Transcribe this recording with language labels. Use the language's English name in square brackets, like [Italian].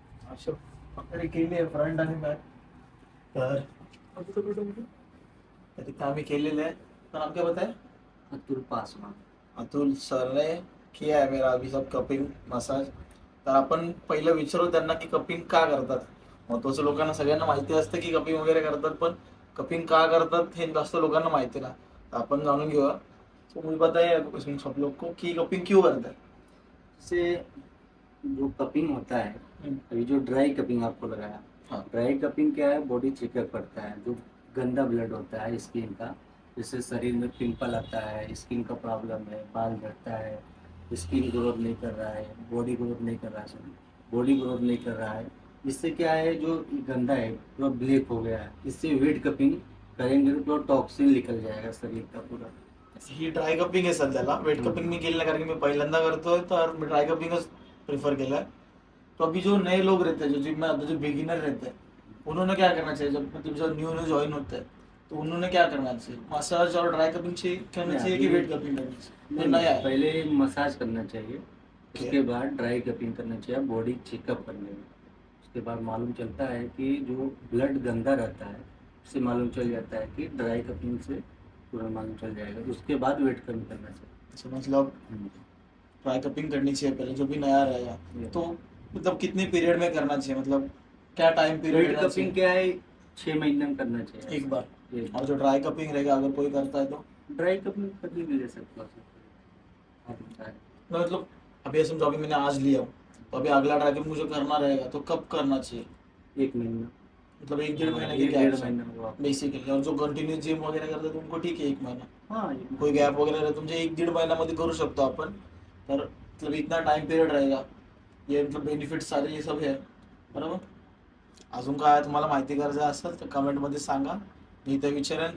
[Marathi] अशा पकडे केली आहे फ्रंट आणि बॅक. तर तिथं आम्ही केलेले आहे. [Hindi] तर नाम क्या बताए. अतुल पासवान. अतुल सर ने किया है मेरा अभी सब कपिंग मसाज. [Marathi] तर आपण पहिलं विचारू त्यांना की कपिंग का करतात. महत्वाचं लोकांना सगळ्यांना माहिती असतं की कपिंग वगैरे करतात. पण कपिंग का करतात हे जास्त लोकांना माहिती ना. तर आपण जाणून घेऊया. [Hindi] तो मुझे बताइए सब लोग को कि कपिंग क्यों करता है. से जो कपिंग होता है, अभी जो ड्राई कपिंग आपको लगाया, हाँ. ड्राई कपिंग क्या है, बॉडी चेकअप करता है. जो गंदा ब्लड होता है स्किन का, जैसे शरीर में पिंपल आता है, स्किन का प्रॉब्लम है, बाल झड़ता है, स्किन ग्रोथ नहीं कर रहा है, बॉडी ग्रोथ नहीं कर रहा है, बॉडी ग्रोथ नहीं कर रहा है. इससे क्या है, जो गंदा है पूरा ब्लैक हो गया है. इससे वेट कपिंग करेंगे तो पूरा टॉक्सिन निकल जाएगा शरीर का पूरा. [Marathi] ही ड्राय कपिंग आहे सध्याला. वेट कपिंग मी केली नाही कारण की मी पहिल्यांदा करतोय. तर मी ड्राय कपिंगच प्रेफर केला है. [Hindi] तो अभी जो नए लोग रहते हैं जो जिम में जो बिगिनर रहते हैं उन्होंने क्या करना चाहिए. जब मतलब जो न्यू ज्वाइन होते हैं तो उन्होंने क्या करना चाहिए. मसाज और ड्राई कपिंग करना चाहिए कि वेट कपिंग करनी चाहिए. ये नया है. पहले मसाज करना चाहिए, उसके बाद ड्राई कपिंग करना चाहिए बॉडी चेकअप करने में. उसके बाद मालूम चलता है कि जो ब्लड गंदा रहता है उससे मालूम चल जाता है कि ड्राई कपिंग से पूरा मालूम चल जाएगा. उसके बाद वेट कम करना चाहिए. मतलब ड्राई कपिंग करनी चाहिए पहले जो भी नया रहेगा. तो मतलब कितने पीरियड में करना चाहिए. मतलब क्या टाइम पीरियड. वेट कपिंग क्या है, 6 महीने में करना चाहिए एक बार. और जो ड्राई कपिंग रहेगा अगर कोई करता है तो ड्राई कपिंग कभी भी ले सकते हो आप होता है। ना, मतलब अभी ऐसे समझो अभी मैंने आज लिया तो अभी अगला ड्राई कपिंग मुझे करना रहेगा तो कब करना चाहिए? 1 महीना, मतलब 1-1.5 महीने की एक क्या डेढ़ महीना हुआ। बेसिकली। और जो [Marathi] कंटिन्यू जिम वगैरे करतात उनको ठीक आहे 1 महीना, [Hindi] हाँ [Marathi] कोई गॅप वगैरे राहिला तुमचे 1-1.5 महिन्यामध्ये करू शकतो आपण. [Hindi] तर मतलब इतना टाइम पिरियड रहेगा, ये मतलब बेनिफिट सारे ये सब है [Marathi] बरोबर. अजून काय तुम्हाला माहिती करायचं असेल तर कमेंटमध्ये सांगा, मी इथे विचारेन.